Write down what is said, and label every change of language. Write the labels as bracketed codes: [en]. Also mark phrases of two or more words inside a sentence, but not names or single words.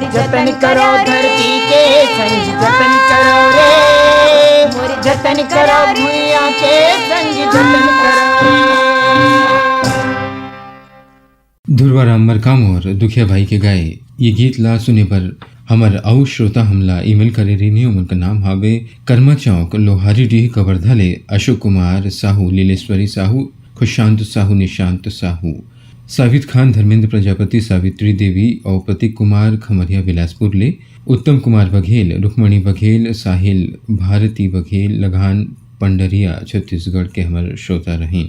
[hne] जतन करो धरती के संग जतन करो रे, जतन करो भूया के संग जतन करो रे। ध्रुवाराम मरकाम और दुखिया भाई के गाए ये गीत ला सुने पर हमर आउ श्रोता हमला ईमेल करे रही। उनका नाम हावे कर्मा चौक लोहारी डीह कवर्धाले अशोक कुमार साहू, लीलेश्वरी साहू, खुशांत साहू, निशांत साहू, सावित खान, धर्मेंद्र प्रजापति, सावित्री देवी और प्रतीक कुमार खमरिया बिलासपुर ले, उत्तम कुमार बघेल, रुक्मणी बघेल, साहिल भारती बघेल, लगान पंडरिया छत्तीसगढ़ के हमारे श्रोता रहें।